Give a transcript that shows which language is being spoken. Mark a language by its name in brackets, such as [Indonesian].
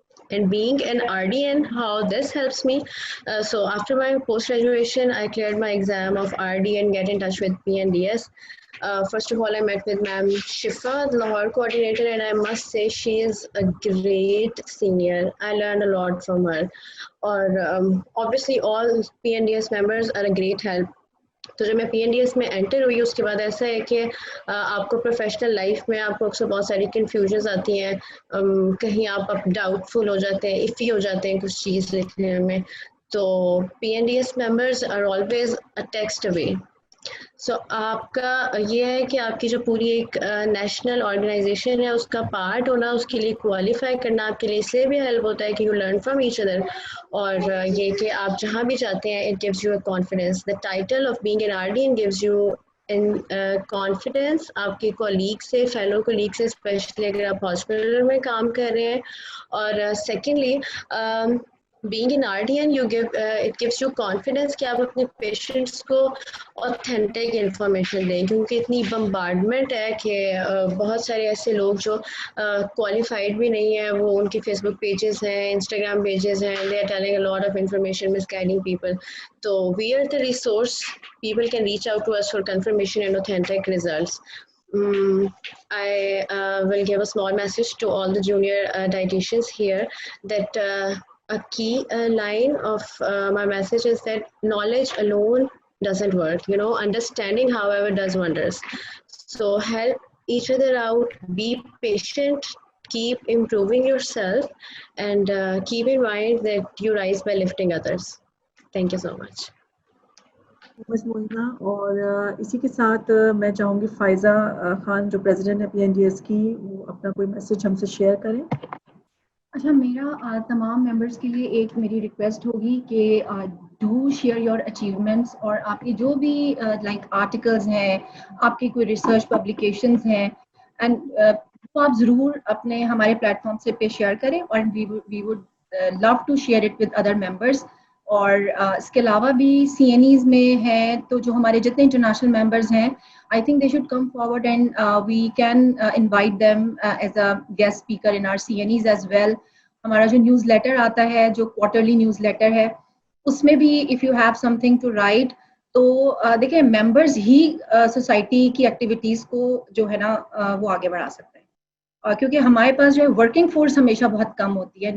[English] And being an RDN, how this helps me. So after my post-graduation, I cleared my exam of RD and get in touch with PNDS. First of all, I met with Ma'am Shifa, the Lahore coordinator, and I must say she is a great senior. I learned a lot from her. Or obviously all PNDS members are a great help. [Urdu] تو جب میں PNDS میں inter ہوئی اس کے بعد ایسا ہے کہ آپ کو پروفیشنل لائف میں آپ کو اکثر بہت ساری کنفیوژنز آتی ہیں, کہیں آپ ڈاؤٹ فل ہو جاتے ہیں, افی ہو جاتے ہیں کچھ چیز لکھنے میں, تو [English] PNDS members are always a text away. [Urdu] سو آپ کا یہ ہے کہ آپ کی جو پوری ایک نیشنل آرگنائزیشن ہے اس کا پارٹ ہونا, اس کے لیے کوالیفائی کرنا آپ کے لیے اس لیے بھی ہیلپ ہوتا ہے کہ [English] You learn from each other. [Urdu] اور یہ کہ آپ جہاں بھی جاتے ہیں [English] It gives you a confidence. [Urdu] The title of being an RDN gives you confidence آپ کے کولیگ سے, فیلو کولیگ سے, اسپیشلی اگر آپ ہاسپٹل میں کام کر رہے ہیں. اور secondly [English] being an RDN, it gives you confidence [Urdu] کہ آپ اپنے پیشنٹس کو authentic information دیں, کیونکہ اتنی بمبارڈمنٹ ہے کہ بہت سارے ایسے لوگ جو qualified بھی نہیں ہیں, وہ ان کی فیس بک پیجز ہیں, انسٹاگرام پیجز ہیں, [English] they are telling a lot of information, misguiding people. So we are the resource. People can reach out to us for confirmation and authentic results. I will give a small message to all the junior dietitians here that a key line of my message is that knowledge alone doesn't work. You know, understanding, however, does wonders. So help each other out, be patient, keep improving yourself, and keep in mind that you rise by lifting others. Thank you so much. [Urdu] بس موئنا. اور اسی کے ساتھ میں چاہوں گی فائزہ خان جو president ہے PNDS کی, وہ اپنا کوئی میسج ہم سے شیئر کریں. اچھا, میرا تمام ممبرس کے لیے ایک میری ریکویسٹ ہوگی کہ [English] do share your achievements, [Urdu] اور آپ کی جو بھی لائک آرٹیکلز ہیں, آپ کی کوئی ریسرچ پبلیکیشنز ہیں, اینڈ تو آپ ضرور اپنے ہمارے پلیٹ فارم سے پہ شیئر کریں, اور [English] We would love to share it with other members. [Urdu] اور اس کے علاوہ بھی CNEs میں ہیں, تو جو ہمارے جتنے انٹرنیشنل ممبرز ہیں, [English] I think they should come forward and we can invite them as a guest speaker in our CNEs as well. [Urdu] ہمارا جو نیوز لیٹر آتا ہے, جو کوارٹرلی نیوز لیٹر ہے, اس میں بھی [English] if you have something to write, [Urdu] تو دیکھیں ممبرز ہی سوسائٹی کی ایکٹیویٹیز کو جو ہے نا وہ آگے بڑھا سکتے ہیں, کیونکہ ہمارے پاس جو ہے ورکنگ فورس ہمیشہ بہت کم ہوتی ہے.